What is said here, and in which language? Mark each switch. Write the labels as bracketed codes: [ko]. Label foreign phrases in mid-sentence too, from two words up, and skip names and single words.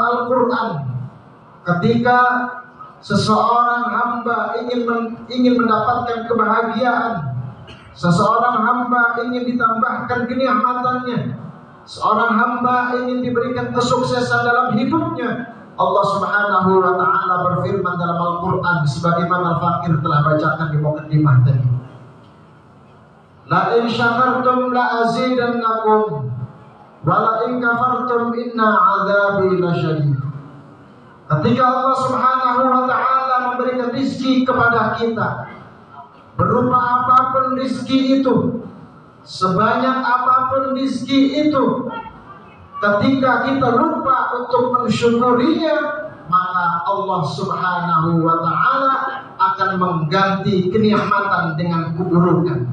[id] Al-Quran, ketika seseorang hamba ingin mendapatkan kebahagiaan, seseorang hamba ingin ditambahkan kenikmatannya, seorang hamba ingin diberikan kesuksesan dalam hidupnya, Allah [ar] سبحانه وتعالى [id] berfirman dalam Al-Quran sebagaimana Al-Fakir telah bacakan di mukadimah tadi. [ar] لئن شكرتم لأزيدنكم ولئن كفرتم إن عذابي لشديد. [id] Ketika Allah [ar] سبحانه وتعالى [id] memberikan rizki kepada kita, berupa apapun rizki itu, sebanyak apapun rizki itu, ketika kita lupa untuk mensyukurinya, maka Allah [ar] سبحانه وتعالى [id] akan mengganti kenikmatan dengan keburukan.